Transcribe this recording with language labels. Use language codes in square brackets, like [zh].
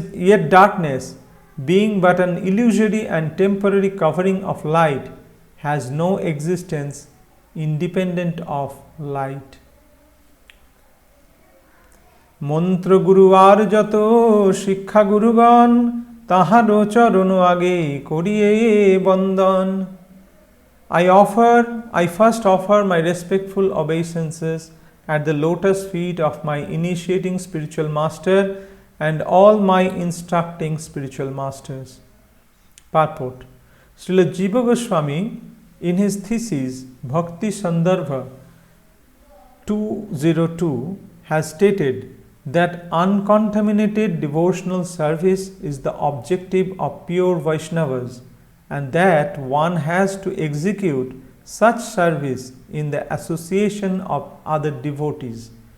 [en] yet darkness, being but an illusory and temporary covering of light, has no existence independent of light. [bn] মন্ত্র গুরু আর যত শিক্ষা গুরুগণ তাহারও চরণ আগে করিয়ে বন্দন. [en] I first offer my respectful obeisances at the lotus feet of my initiating spiritual master and all my instructing spiritual masters. Purport. Srila Jiva Goswami, in his thesis Bhakti Sandarbha 202, has stated that uncontaminated devotional service is the objective of pure Vaishnavas, and that one has to execute such service in the association of other devotees.